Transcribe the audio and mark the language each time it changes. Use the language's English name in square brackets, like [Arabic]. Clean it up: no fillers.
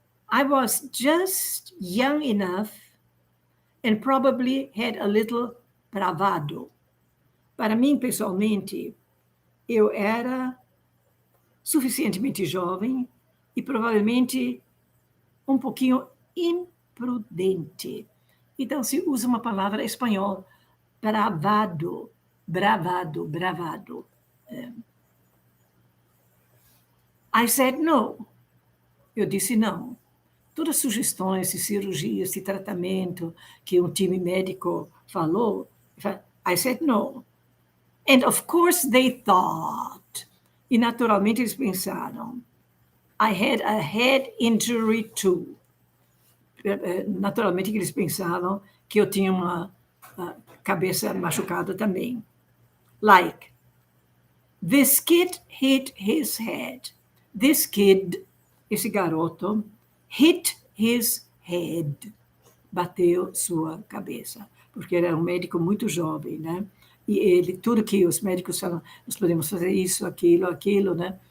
[English] I was just young enough and probably had a little bravado. [Portuguese] Para mim, pessoalmente, eu era suficientemente jovem e provavelmente um pouquinho imprudente. Então, se usa uma palavra espanhol, bravado, bravado, bravado. [English] I said no. [Portuguese] Eu disse não. Todas as sugestões de cirurgias, de tratamento que um time médico falou, I said no. [English] And of course they thought, [Portuguese] e naturalmente eles pensaram, [English] I had a head injury too. [Portuguese] Naturalmente eles pensavam que eu tinha uma cabeça machucada também. [English] Like, this kid hit his head. This kid, [Portuguese] esse garoto, [English] hit his head. [Portuguese] Bateu sua cabeça. Porque ele era um médico muito jovem, né? E ele, tudo que os médicos falam, nós podemos fazer isso, aquilo, né?